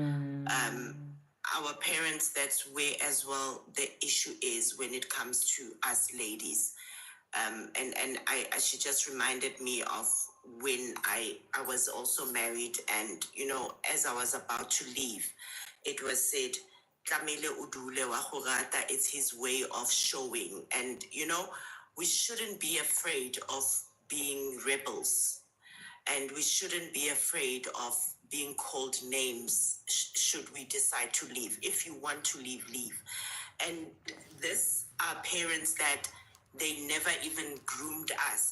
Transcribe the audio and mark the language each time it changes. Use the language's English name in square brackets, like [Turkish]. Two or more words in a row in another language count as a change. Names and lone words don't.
[English] Our parents, that's where as well the issue is when it comes to us ladies. And she just reminded me of when I was also married, and you know, as I was about to leave, it was said, [Southern Sotho] "Tlamehile o dule wa go rata," [English] it's his way of showing. And you know, we shouldn't be afraid of being rebels, and we shouldn't be afraid of being called names should we decide to leave. If you want to leave, leave. And this are parents that they never even groomed us.